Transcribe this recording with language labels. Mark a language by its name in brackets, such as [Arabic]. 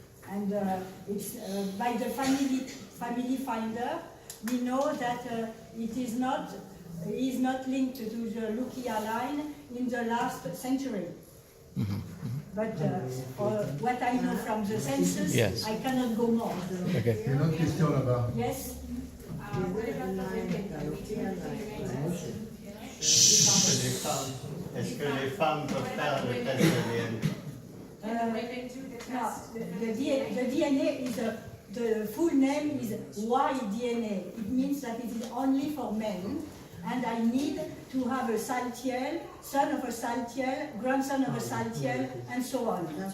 [English] And it's by the family finder, we know that he is not linked to the Lucia line in the last century. But for what I know from the census, Yes. I cannot go more. Okay. [French] Il y a une autre question là-bas. [English] Yes? [French] Est-ce que les femmes peuvent faire le test de DNA? [English] No, the DNA is the full name is Y-DNA. It means that it is only for men. And I need to have a Saltiel, son of a Saltiel, grandson of a Saltiel, and so on.